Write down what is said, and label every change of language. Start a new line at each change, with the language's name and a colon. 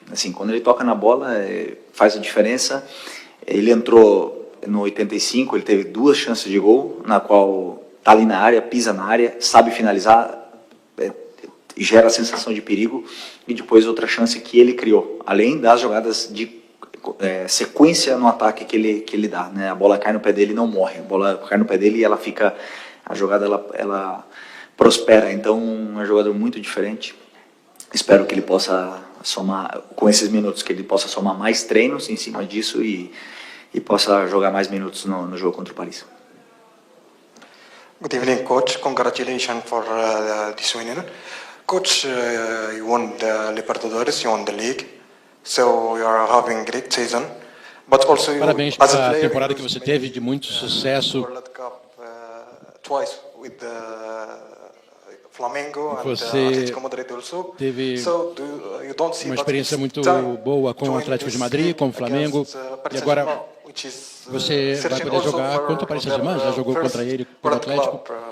Portuguese: Assim, quando ele toca na bola, faz a diferença. Ele entrou no 85, ele teve 2 chances de gol, na qual está ali na área, pisa na área, sabe finalizar, gera a sensação de perigo, e depois outra chance que ele criou, além das jogadas de sequência no ataque que ele dá, né? A bola cai no pé dele e não morre, a bola cai no pé dele e ela fica, a jogada ela prospera. Então é um jogador muito diferente. Espero que ele possa somar, com esses minutos, que ele possa somar mais treinos em cima disso e possa jogar mais minutos no jogo contra o Paris.
English: Good evening, coach. Congratulations for this winning. Coach, you won the Libertadores, you won the league, so you are having a great season. But also,
Portuguese: parabéns pela temporada que você teve de muito sucesso.
English: World Cup twice with the Flamengo and Atlético Madrid also.
Portuguese: Teve
English: So you don't see
Portuguese: uma experiência muito boa com o Atlético de Madrid, com o Flamengo, e agora você vai poder jogar contra o Paris Saint-Germain, já jogou contra ele, pelo Atlético.